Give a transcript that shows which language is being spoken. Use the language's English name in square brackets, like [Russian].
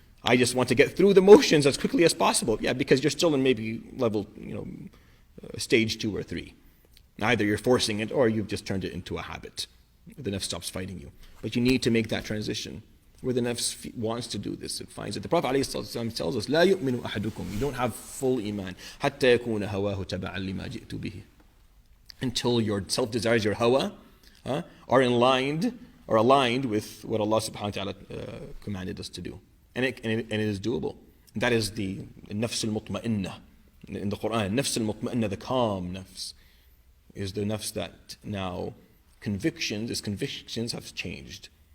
[English] I just want to get through the motions as quickly as possible. Yeah, because you're still in maybe level, stage 2 or 3. Either you're forcing it or you've just turned it into a habit. The nafs stops fighting you. But you need to make that transition where the nafs wants to do this. It finds it. The Prophet ﷺ tells us, [Arabic] لا يؤمن أحدكم. [English] You don't have full iman. [Arabic] حتى يكون هواه تبعا لما جئت به. [English] Until your self-desires, your hawa, are aligned with what Allah subhanahu wa ta'ala commanded us to do. And it is doable. And that is the nafs al-mutma'innah. In the Quran, nafs al-mutma'innah, the calm nafs, is the nafs that now convictions have changed.